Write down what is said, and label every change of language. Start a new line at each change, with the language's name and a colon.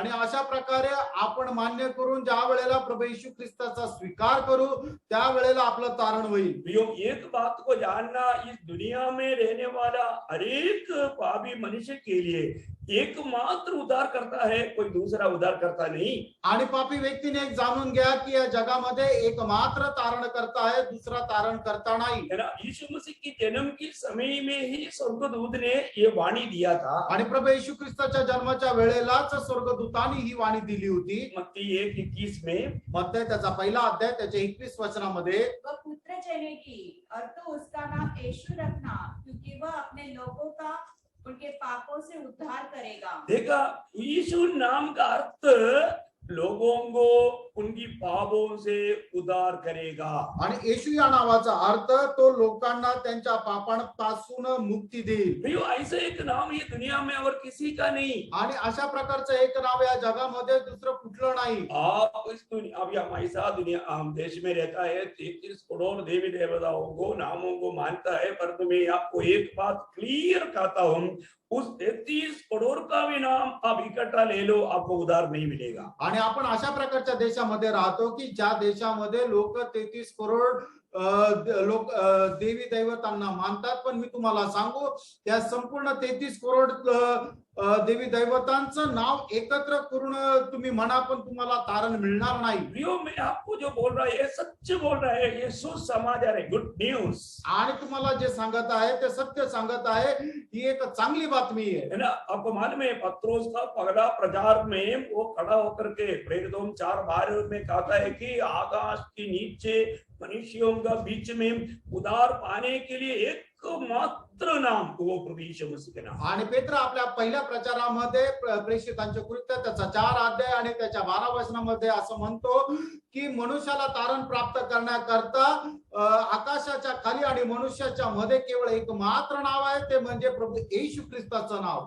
Marathi: आणि अशा प्रकारे आपण मान्य करून ज्या वेळेला प्रभू येशू ख्रिस्ताचा स्वीकार करू त्या वेळेला आपलं तारण होईल
Hindi: एक बात को जानना इस दुनिया में रहने वाला हर एक पापी मनुष्य के लिए एकमात्र उद्धार करता है कोई दूसरा उद्धार करता नहीं
Marathi: आणि पापी व्यक्तीने एक जाणून घ्या की या जगामध्ये एकमात्र तारण करता
Hindi: है दूसरा तारण करता नहीं है ना यीशु मसीह की जन्म के समय में ही स्वर्गदूत ने ये वाणी दिया था
Marathi: आणि प्रभू येशू ख्रिस्ताच्या जन्माच्या वेळेलाच स्वर्गदूतांनी ही वाणी दिली होती
Hindi: मत्ती 1:21 में
Marathi: मत्ती त्याचा पहिला अध्याय त्याच्या 21 वचनामध्ये
Hindi: वह पुत्र जनेगी और तो उसका नाम यीशु रखना क्योंकि वह अपने लोगों का उनके पापों से उद्धार करेगा देखा यीशु नाम का अर्थ लोगों को उनकी पापों से उद्धार करेगा
Marathi: आणि येशू या नावाचा अर्थ तो लोकांना त्यांच्या पापांपासून मुक्ती देईल
Hindi: भैया ऐसे एक नाम ये दुनिया में और किसी का नहीं
Marathi: आणि अशा प्रकारचं एक नाव या जगामध्ये दुसरं कुठलं नाही
Hindi: आप इस दुनिया अभी हम ऐसा दुनिया हम देश में रहता है 33 करोड़ देवी देवताओं को नामों को मानता है पर मैं आपको एक बात क्लियर कहता हूँ उस 33 करोड़ का भी नाम आप इकट्ठा ले लो आपको उद्धार नहीं मिलेगा
Marathi: आणि आपण अशा प्रकारच्या देशामध्ये राहतो की ज्या देशामध्ये लोक 33 करोड लोक देवी दैवतांना मानतात, पण मी तुम्हाला सांगू त्या संपूर्ण 33 करोड देवी दैवतांचं नाव एकत्र करून तुम्ही म्हणा, पण तुम्हाला तारण मिळणार नाही.
Hindi: प्रियो, मैं आपको जो बोल रहा है ये सच बोल रहा है, ये सुसमाचार है,
English: good news
Marathi: आणि तुम्हाला जे सांगत आहे ते सत्य सांगत आहे, ही एक चांगली बातमी आहे.
Hindi: है ना. आपको मालूम है पत्रोस का पगड़ा प्रचार में वो खड़ा होकर के प्रेरितों 4:12 में कहता है कि आकाश के नीचे मनुष्यों का बीच में उद्धार पाने के लिए एकमात्र नाम वो प्रभु यीशु मसीह के नाम.
Marathi: आणि पेत्र आपल्या पहिल्या प्रचारामध्ये प्रेषितांचे कृत्य त्याचा 4 अध्याय आणि त्याच्या 12 वचनामध्ये असं म्हणतो की मनुष्याला तारण प्राप्त करण्याकरता आकाशाच्या खाली आणि मनुष्याच्या मध्ये केवळ एक मात्र नाव आहे, ते म्हणजे प्रभु येशू ख्रिस्ताचं नाव.